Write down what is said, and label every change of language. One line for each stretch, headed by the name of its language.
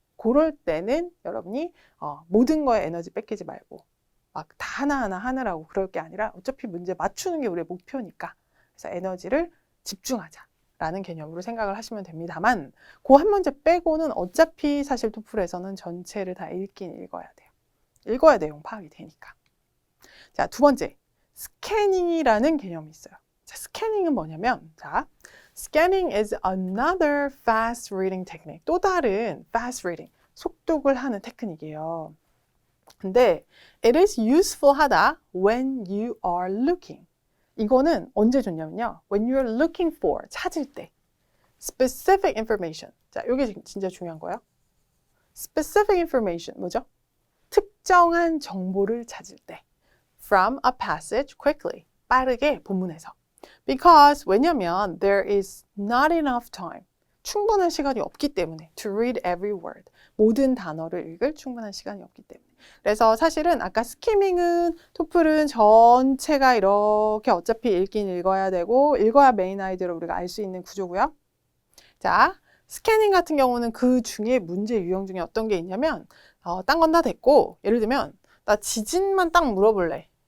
Korean: 그럴 때는 여러분이 모든 거에 에너지 뺏기지 말고 막 다 하나하나 하느라고 그럴 게 아니라 어차피 문제 맞추는 게 우리의 목표니까 그래서 에너지를 집중하자 라는 개념으로 생각을 하시면 됩니다만 그 한 문제 빼고는 어차피 사실 토플에서는 전체를 다 읽긴 읽어야 돼요. 읽어야 내용 파악이 되니까. 자, 두 번째, 스캐닝이라는 개념이 있어요. 자, 스캐닝은 뭐냐면, 자,
English: scanning is another fast reading technique.
Korean: 또 다른 fast reading, 속독을 하는 테크닉이에요. 근데
English: it is useful 하다 when you are looking.
Korean: 이거는 언제 좋냐면요.
English: when you are looking for,
Korean: 찾을 때.
English: specific information.
Korean: 자, 이게 진짜 중요한 거예요.
English: specific information,
Korean: 뭐죠? 특정한 정보를 찾을 때.
English: from a passage quickly.
Korean: 빠르게 본문에서.
English: Because,
Korean: 왜냐면
English: there is not enough time.
Korean: 충분한 시간이 없기 때문에
English: to read every word.
Korean: 모든 단어를 읽을 충분한 시간이 없기 때문에. 그래서 사실은 아까 스키밍은 토플은 전체가 이렇게 어차피 읽긴 읽어야 되고 읽어야 메인 아이디어를 우리가 알 수 있는 구조고요. 자, 스캐닝 같은 경우는 그 중에 문제 유형 중에 어떤 게 있냐면 딴 건 다 됐고 예를 들면 나 지진만 딱 물어볼래.